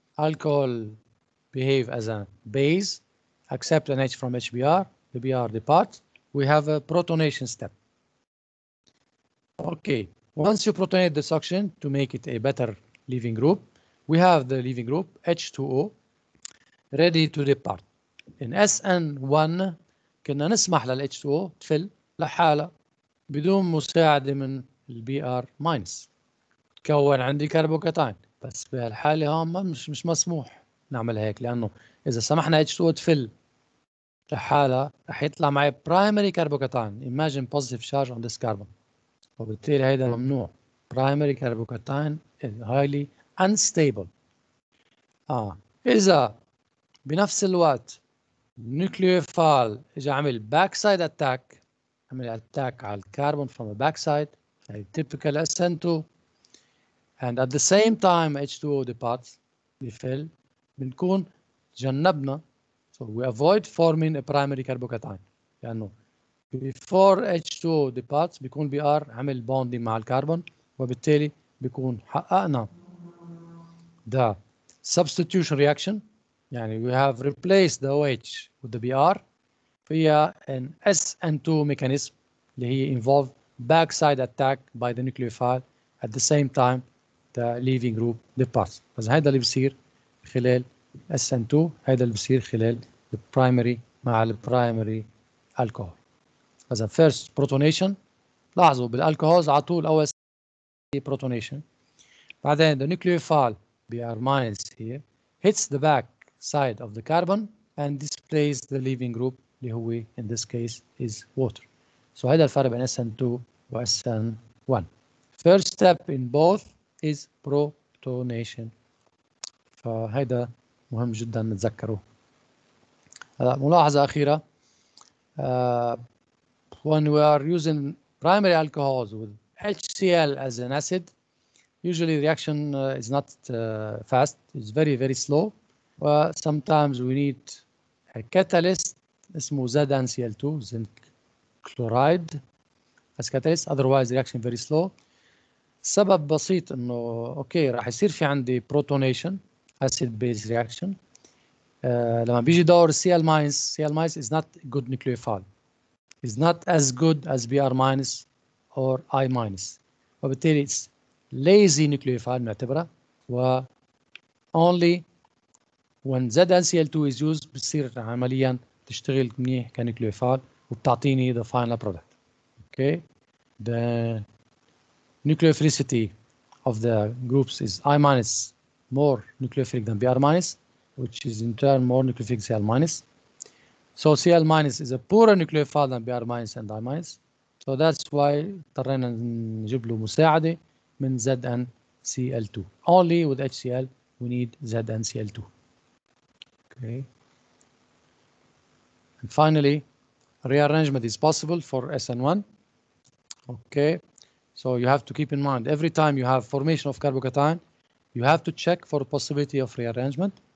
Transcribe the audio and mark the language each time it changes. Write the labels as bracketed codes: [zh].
[en] Alcohol behave as a base, accept an H from HBr, the Br departs. We have a protonation step. Okay, once you protonate this oxygen to make it a better leaving group, we have the leaving group H2O ready to depart. [ar] In SN1 كنا نسمح لل H2O تفل لحالها بدون مساعدة من البي ار ماينس. تكون عندي كربوكاتين بس بهالحالة هون مش مسموح نعمل هيك لأنه إذا سمحنا H2O تفل لحالها رح يطلع معي primary carbocation. [en] Imagine positive charge on this carbon. وبالتالي هيدا ممنوع. Primary carbocation is highly unstable. إذا بنفس الوقت nucleophile إجا عمل backside attack عمل attack على الكربون from the backside يعني typical SN2 and at the same time H2O departs بفل بنكون تجنبنا so we avoid forming a primary carbocation لأنه before H2O departs بيكون BR عمل bonding مع الكربون وبالتالي بيكون حققنا the substitution reaction. يعني we have replaced the OH with the BR via an SN2 mechanism اللي هي involve backside attack by the nucleophile at the same time the leaving group departs. [ar] بس هذا اللي بصير خلال SN2 هذا اللي بصير خلال البرايمري مع البرايمري الكحول. [en] إذا first protonation لاحظوا بالالكوهولز على طول أول protonation بعدين the nucleophile Br minus here hits the back side of the carbon and displays the leaving group اللي هو in this case is water. [ar] So هذا الفرق بين SN2 و SN1. [en] First step in both is protonation. [ar] فهذا مهم جدا نتذكره. [en] ملاحظة أخيرة when we are using primary alcohols with HCl as an acid, usually the reaction is not fast, it's very slow. Sometimes we need a catalyst اسمه ZnCl2, zinc chloride as catalyst, otherwise the reaction very slow. [ar] السبب بسيط انه اوكي راح يصير في عندي protonation acid base reaction. [en] لما بيجي دور Cl minus is not good nucleophile, is not as good as Br minus or I minus, وبالتالي it's lazy nucleophile نعتبرها. و only when ZnCl2 is used بتصير عمليا تشتغل منيح كنيوكليوفايل وبتعطيني the final product. Okay, the nucleophilicity of the groups is I minus more nucleophilic than Br minus, which is in turn more nucleophilic Cl minus. So Cl minus is a poorer nucleophile than Br minus and I minus. [ar] So that's why اضطرينا نجيب له مساعدة من ZnCl2. [en] Only with HCl we need ZnCl2. Okay. And finally, rearrangement is possible for SN1. Okay. So you have to keep in mind every time you have formation of carbocation, you have to check for possibility of rearrangement.